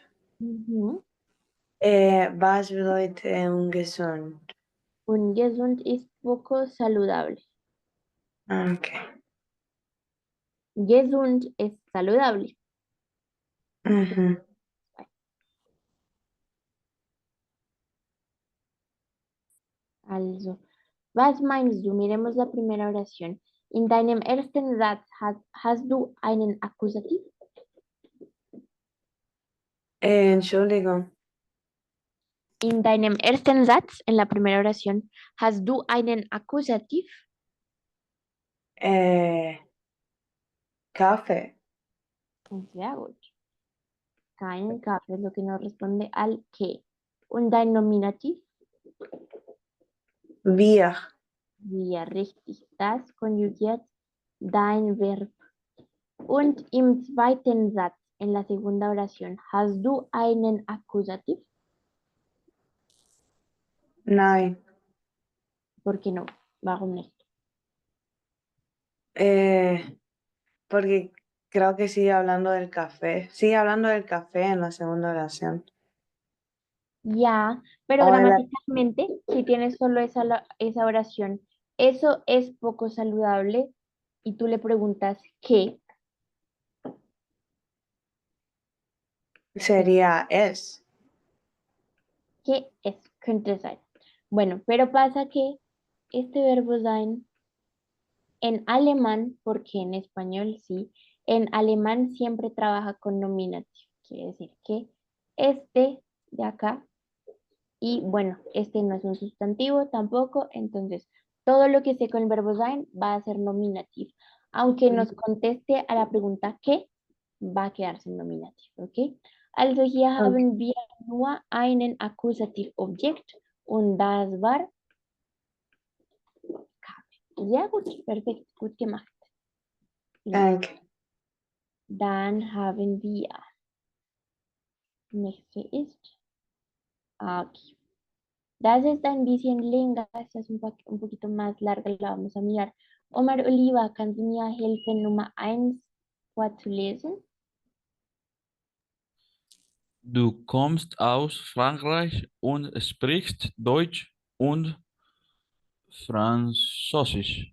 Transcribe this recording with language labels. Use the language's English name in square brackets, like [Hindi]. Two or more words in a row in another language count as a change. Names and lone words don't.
[German] Mhm. Was bedeutet ungesund? Ungesund ist [Spanish] poco saludable. [English] Okay. [Spanish] Gesund es saludable. Mhm. [German] Also, was meinst du? [Spanish] Miremos la primera oración. [German] In deinem ersten Satz hast du einen Akkusativ? Entschuldigung. In deinem ersten Satz, [Spanish] en la primera oración, [German] hast du einen Akkusativ? Kaffee. Sehr gut. Keinen Kaffee [Spanish] es lo que nos responde al que. [German] Und dein Nominativ? Wir. Ja, richtig. Das konjugiert dein Verb. Und im zweiten Satz, [Spanish] en la segunda oración, [German] hast du einen Akkusativ? Nein. [Spanish] ¿Por qué no? [German] Warum nicht? [Spanish] Porque creo que sigue hablando del café. Sigue hablando del café en la segunda oración. Ya, pero O en la- gramaticalmente, si tienes solo esa oración, eso es poco saludable y tú le preguntas qué, sería es. qué es, [German] könnte sein. [Spanish] Bueno, pero pasa que este verbo sein en alemán, porque en español sí, en alemán siempre trabaja con nominative. Quiere decir que este de acá, y bueno, este no es un sustantivo tampoco, entonces todo lo que esté con el verbo sein va a ser nominative. Aunque nos conteste a la pregunta ¿qué? Va a quedarse en nominative, ¿ok? [German] Also hier [Spanish] Ok. [German] haben wir nur einen Akkusativobjekt und das war sehr gut, perfekt, gut gemacht. [Spanish] Ok. [German] Dann haben wir, nächste ist, aquí. Das ist ein bisschen länger, [Spanish] esta es un poquito más larga, la vamos a mirar. [German] Omar Oliva, kannst du mir helfen, Nummer 1 vorzulesen? Du kommst aus Frankreich und sprichst Deutsch und Französisch.